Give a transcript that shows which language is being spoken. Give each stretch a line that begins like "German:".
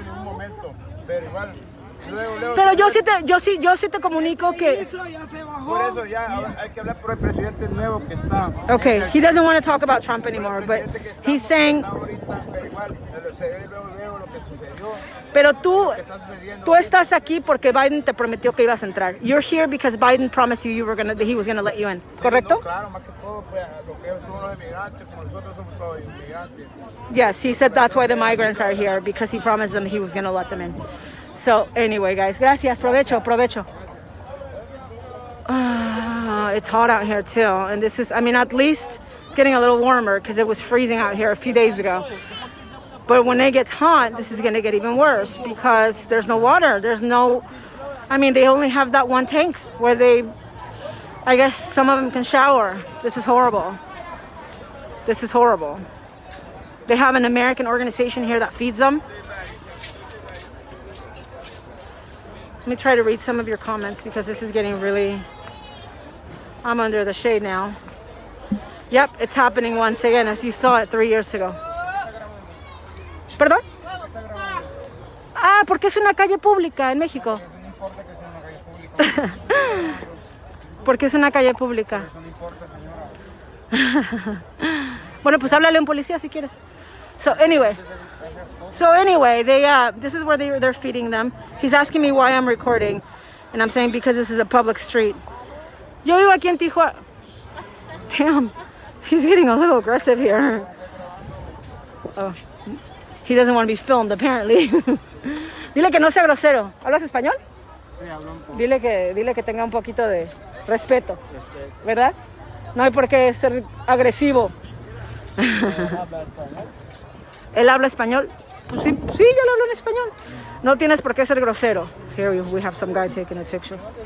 Spanish: En un momento, pero igual Pero yo sí te comunico que. Eso ya se bajó. Por eso ya hay que hablar por el presidente nuevo que está.
English: Okay, he doesn't want to talk about Trump anymore, but he's saying.
Spanish: Ahorita, pero igual, veo lo que sucedió. Pero tú estás aquí porque Biden te prometió que ibas a entrar.
English: You're here because Biden promised you that he was gonna let you in.
Spanish: ¿Correcto? No, claro, más que todo, pues, lo que son los inmigrantes, como nosotros somos todos inmigrantes.
English: Yes, he said that's why the migrants are here, because he promised them he was gonna let them in. So anyway, guys,
Spanish: gracias. Provecho.
English: It's hot out here too, and this is, I mean, at least it's getting a little warmer because it was freezing out here a few days ago. But when it gets hot, this is going to get even worse because there's no water. I mean, they only have that one tank where I guess some of them can shower. This is horrible. They have an American organization here that feeds them. Let me try to read some of your comments because this is getting really, I'm under the shade now. Yep, it's happening once again, as you saw it 3 years ago.
Spanish: ¿Perdón? Ah, porque es una calle pública en México. No importa que sea una calle pública. Porque es una calle pública. Eso no importa, señora. Bueno, pues háblale a un policía si quieres.
English: So anyway, this is where they're feeding them. He's asking me why I'm recording, and I'm saying because this is a public street.
Spanish: Yo vivo aquí en Tijuana.
English: Damn, he's getting a little aggressive here. Oh. He doesn't want to be filmed, apparently.
Spanish: Dile que no sea grosero. ¿Hablas español? Sí, hablo un poco. Dile que tenga un poquito de respeto, ¿verdad? No hay por qué ser agresivo. ¿Él habla español? Pues sí, yo le hablo en español. No tienes por qué ser grosero.
English: Here we have some guy taking a picture.